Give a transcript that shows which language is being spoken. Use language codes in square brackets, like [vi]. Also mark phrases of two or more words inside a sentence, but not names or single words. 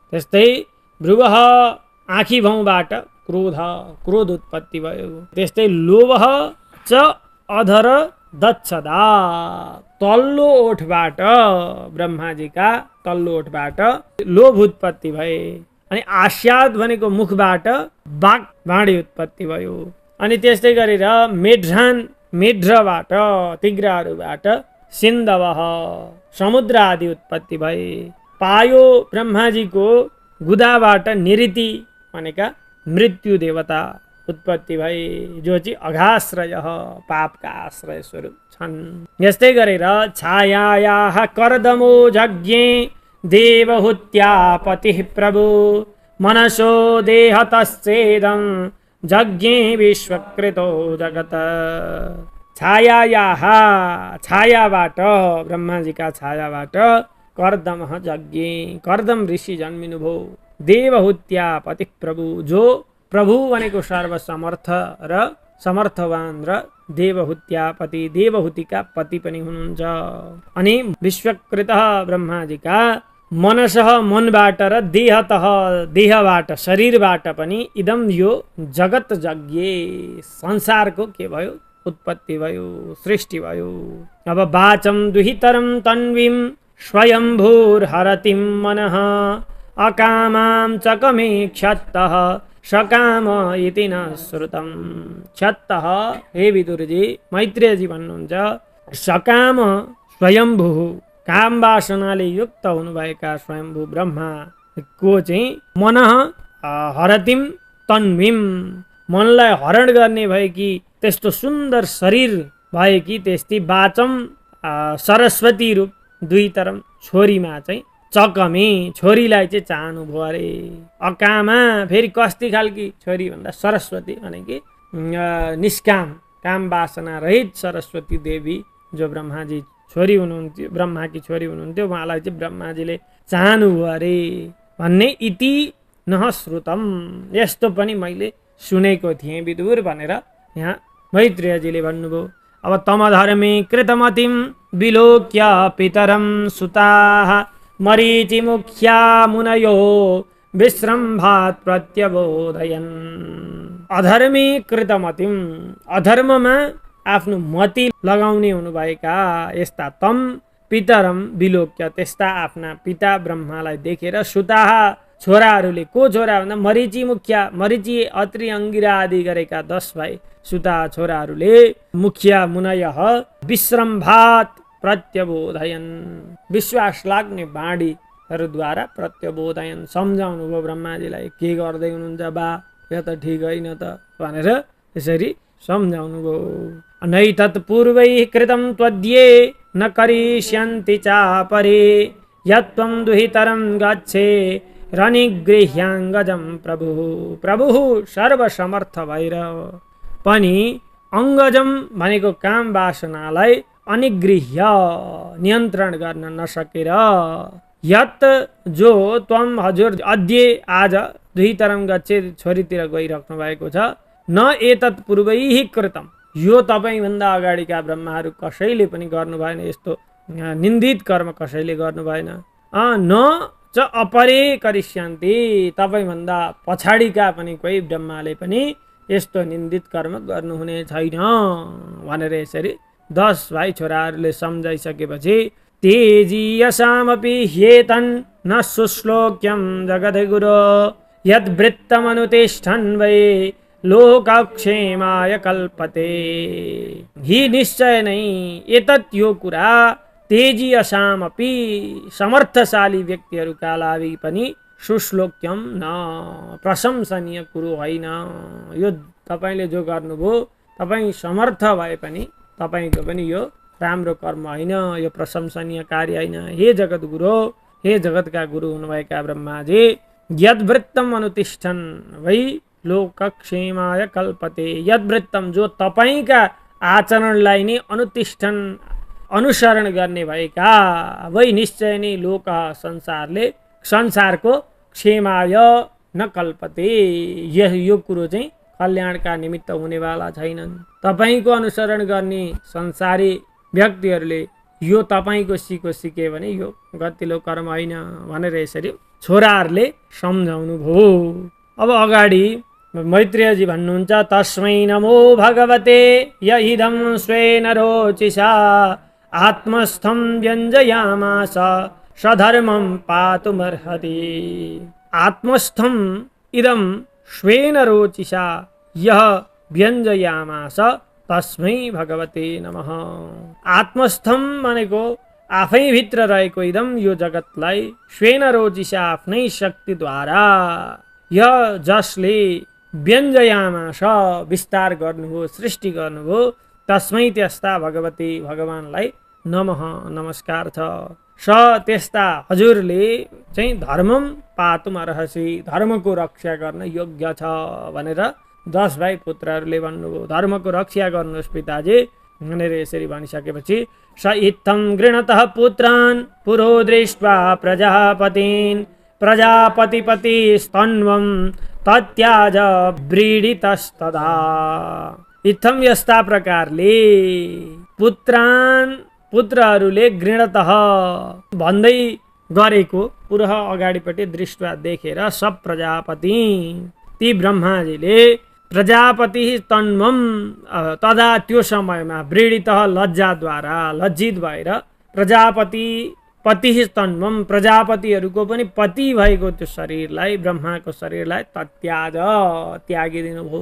[ne] त्यस्तै भ्रुवः, आँखी भाउबाट क्रोध, क्रोध उत्पत्ति भयो। [sa] त्यस्तै लोभः च अधर दच्छदा, [ne] तल्लो ओठबाट, ब्रह्माजीका तल्लो ओठबाट लोभ उत्पत्ति भए। अनि आस्याद भनेको मुखबाट बाघ, भाँडी उत्पत्ति भयो। अनि त्यस्तै गरेर मेढ्रान, मेढ्रबाट, तिग्राहरूबाट सिन्धवः, समुद्र आदि उत्पत्ति भए। पायो, ब्रह्माजीको गुदाबाट निरिति भनेका मृत्यु देवता उत्पत्ति भए, जो चाहिँ अघाश्रय, पापका आश्रय स्वरूप छन्। [sa] यस्तै गरेर छायायाः कर्दमो यज्ञे देवहूत्या पतिः प्रभु मनसो देहतश्चेदं यज्ञे विश्वकृतो जगत। [ne] छायायाः, छायाबाट, ब्रह्माजीका छायाबाट [sa] कर्दमः यज्ञे, [ne] कर्दम ऋषि जन्मिनुभयो। [sa] देवहूत्या पतिः प्रभु, [ne] जो प्रभु भनेको सर्वसमर्थ र समर्थवान र देवहूत्या पति, देवहूतिका पति पनि हुनुहुन्छ। अनि विश्वकृतः, ब्रह्माजीका मनसः, मनबाट र देहतः, देहबाट, शरीरबाट पनि इदम, यो जगत यज्ञे, संसारको के भयो? उत्पत्ति भयो, सृष्टि भयो। [sa] अब वाचं दुहितरं तन्वीं स्वयंभूर्हरतिं मनः अकामां चकमे क्षत्तः सकाम इति न श्रुतम। [ne] क्षत्तः हे विदुरजी, मैत्रेयजी भन्नुहुन्छ सकाम स्वयम्भू, काम वासनाले युक्त हुनुभएका स्वयम्भू ब्रह्माको चाहिँ [sa] मनः हरतिम तन्वीम, [ne] मनलाई हरण गर्ने भएकी त्यस्तो सुन्दर शरीर भएकी त्यस्तै वाचम सरस्वती रूप दुईतरम छोरीमा चाहिँ चकमे, छोरीलाई चाहिँ चाहनुभयो अरे। अकामा फेरि कस्ती खालकी छोरी भन्दा सरस्वती भनेकी निष्काम, काम वासना रहित सरस्वती देवी जो ब्रह्माजी छोरी हुनुहुन्थ्यो, ब्रह्माकी छोरी हुनुहुन्थ्यो, उहाँलाई चाहिँ ब्रह्माजीले चाहनुभयो अरे भन्ने [sa] इति नह श्रुतम, [ne] यस्तो पनि मैले सुनेको थिएँ विदुर भनेर यहाँ मैत्रेयजीले भन्नुभयो। [sa] अब तमधर्मे कृतमतिम विलोक्य पितरम सुताः मरीचिमुख्या मुनयो विश्रम्भात् प्रत्यबोधयन्। अधर्मी कृतमतिम, [ne] अधर्ममा आफ्नो मति लगाउने हुनुभएका यस्ता [sa] तम पितरम विलोक्य, [ne] त्यस्ता आफ्ना पिता ब्रह्मालाई देखेर सुताः छोराहरूले, को छोरा भन्दा मरीचि मुखिया, मरीचि अत्रि अंगिरा आदि गरेका 10 भाइ सुता छोराहरूले [sa] मुखिया मुनय विश्रम्भात् प्रत्यबोधयन्, [ne] विश्वास लाग्ने बाणीहरूद्वारा प्रत्यबोधयन्, सम्झाउनु भयो ब्रह्माजीलाई, के गर्दै हुनुहुन्छ बा, यो त ठिक होइन त भनेर यसरी सम्झाउनु भयो। [sa] नैतत् पूर्वैः कृतं त्वद्ये न करिष्यन्ति चापरे, यत्त्वं दुहितरं गच्छे रनिगृह्याङ्गजं प्रभु। [ne] प्रभु सर्वसमर्थ भएर पनि अङ्गजम भनेको काम वासनालाई अनिगृह्य नियन्त्रण गर्न नसकेर, यत जो त्वम हजुर अद्य आज [sa] दुहितरं गच्छे [ne] छोरीतिर गइराख्नु भएको छ, [sa] न एतत् पूर्वैः कृतम, [ne] यो तपाईभन्दा अगाडिका ब्रह्माहरू कसैले पनि गर्नु भएन, यस्तो निन्दित कर्म कसैले गर्नु भएन। [sa] न च अपरे करिष्यन्ति, [ne] तपाईभन्दा पछाडिका पनि कोही ब्रह्माले पनि यस्तो निन्दित कर्म गर्नुहुने छैन भनेर यसरी 10 भाइ छोराहरूले सम्झाइसकेपछि [sa] तेजीयसामपि ह्येतन् न सुश्लोक्यं जगद्गुरो यद्वृत्तमनुतिष्ठन् वै लोकक्षेमाय कल्पते। [ne] हि निश्चय नै एतत् यो कुरा तेजीयसामपि, समर्थशाली व्यक्तिहरूका लागि पनि [sa] सुश्लोक्यम न, [ne] प्रशंसनीय कुरो होइन। यो तपाईले जो गर्नुभयो, तपाईँ समर्थ भए पनि तपाईको पनि यो राम्रो कर्म होइन, यो प्रशंसनीय कार्य होइन। हे जगत गुरु, हे जगतका गुरु हुनुभएका ब्रह्माजी, [sa] यद्वृत्तम अनुतिष्ठन् वै लोकक्षेमाय कल्पते, [ne] यद्वृत्तम जो तपाईका आचरणलाई नै अनुतिष्ठन् अनुसरण गर्ने भएका, वै निश्चय नै लोक संसारले संसारको क्षेमाय [sa] न कल्पते, [ne] यो कुरो चाहिँ कल्याणका निमित्त हुनेवाला छैनन्। तपाईको अनुसरण गर्ने संसारी व्यक्तिहरूले यो तपाईको सिके भने यो गतिलो कर्म होइन भनेर यसरी छोराहरूले सम्झाउनु भयो। अब अगाडि मैत्रेयजी भन्नुहुन्छ [sa] तस्मै नमो भगवते यहिदं स्वेन रोचिषा आत्मस्थं व्यञ्जयामास सधर्मं पातुमर्हति। आत्मस्थं इदं स्वेन रोचिषा यः व्यञ्जयामास तस्मै भगवते नमः। [ne] आत्मस्थं भनेको आफै भित्र रहेको इदम यो जगतलाई [sa] स्वेन रोचिषा [ne] आफ्नै शक्तिद्वारा य जसले व्यञ्जयामास विस्तार गर्नुभयो, सृष्टि गर्नुभयो, तस्मै त्यस्ता भगवती भगवानलाई नमः नमस्कार छ। स त्यस्ता हजुरले चाहिँ [sa] धर्मम पातुम अर्हसि, [ne] धर्मको रक्षा गर्न योग्य छ भनेर 10 भाइ पुत्रहरूले भन्नुभयो। धर्मको रक्षा गर्नुहोस् पिताजी भनेर यसरी भनिसकेपछि [sa] स इत्थं गृणतः पुत्रान् पुरो दृष्ट्वा प्रजापतिन् प्रजापतिपति स्तन्वं तत्याज व्रीडितस्तदा। [ne] इत्थं यस्ता प्रकारले पुत्रहरूले गृणतः भन्दै गरेको पुरः अगाडिपट्टि दृष्टवा देखेर सब प्रजापति ती ब्रह्माजीले प्रजापति तन्वम तदा त्यो समयमा व्रीडितः लज्जाद्वारा लज्जित भएर प्रजापति पति तन्वम प्रजापतिहरूको पनि पति भएको त्यो शरीरलाई, ब्रह्माको शरीरलाई तत्याज त्यागिदिनु भयो।